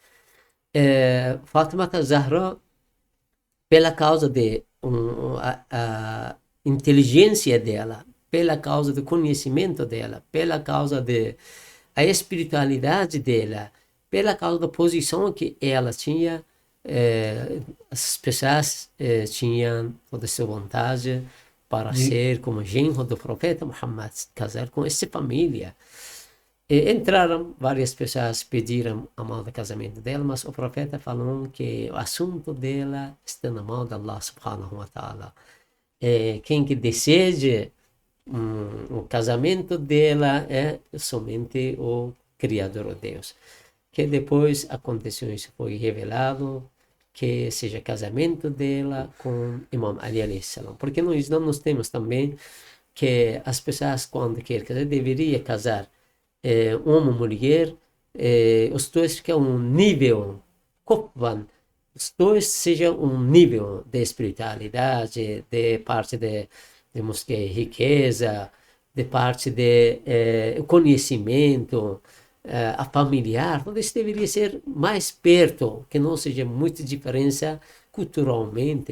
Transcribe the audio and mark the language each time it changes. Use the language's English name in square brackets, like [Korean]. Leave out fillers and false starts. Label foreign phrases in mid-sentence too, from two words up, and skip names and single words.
[Portuguese] Fátima Zahra, pela causa de a inteligência dela, pela causa do conhecimento dela, pela causa de a espiritualidade dela, pela causa da posição que ela tinha, as pessoas tinham toda essa vontade para De, ser como genro do profeta Muhammad, casar com essa família. Entraram, várias pessoas pediram a mão do casamento dela, mas o profeta falou que o assunto dela está na mão de Allah [Arabic] سبحانه وتعالى. [Portuguese] Quem que deseja o casamento dela é somente o Criador, Deus. Que depois aconteceu isso, foi revelado que seja casamento dela com Imam Ali [Arabic] عليه السلام. [Portuguese] Porque nós não nós temos também que as pessoas quando querem casar, deveria casar homem e mulher, os dois que é um nível, Kopvan, os dois sejam um nível de espiritualidade, de parte de, temos que riqueza, de parte de conhecimento, a familiar, tudo isso deveria ser mais perto, que não seja muita diferença culturalmente.